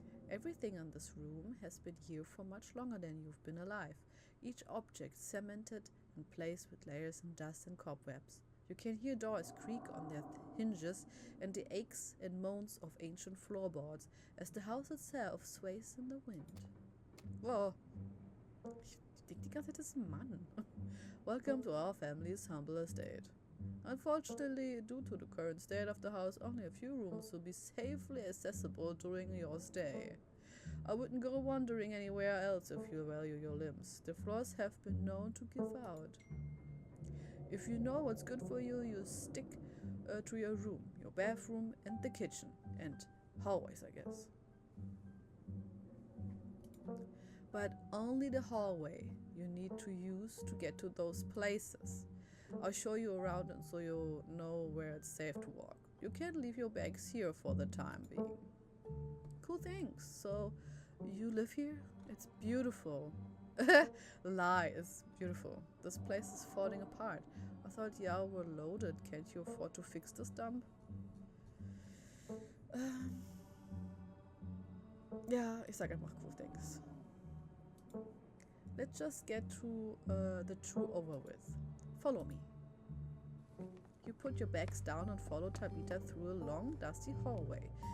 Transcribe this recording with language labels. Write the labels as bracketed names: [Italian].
[English] Everything in this room has been here for much longer than you've been alive, each object cemented in place with layers of dust and cobwebs. You can hear doors creak on their hinges and the aches and moans of ancient floorboards as the house itself sways in the wind. Whoa. [German] Ich denke die ganze Zeit, das ist ein Mann. [English] Welcome to our family's humble estate. Unfortunately, due to the current state of the house, only a few rooms will be safely accessible during your stay. I wouldn't go wandering anywhere else if you value your limbs. The floors have been known to give out. If you know what's good for you, you stick to your room, your bathroom, and the kitchen. And hallways, I guess. But only the hallway you need to use to get to those places. I'll show you around and so you'll know where it's safe to walk. You can't leave your bags here for the time being. Cool, thanks. So, you live here? It's beautiful. Lie, it's beautiful. This place is falling apart. I thought y'all were loaded. Can't you afford to fix this dump? [German] Ja, ich sag einfach [English] cool, thanks. Let's just get to the tour over with. Follow me. You put your bags down and follow Tabitha through a long, dusty hallway.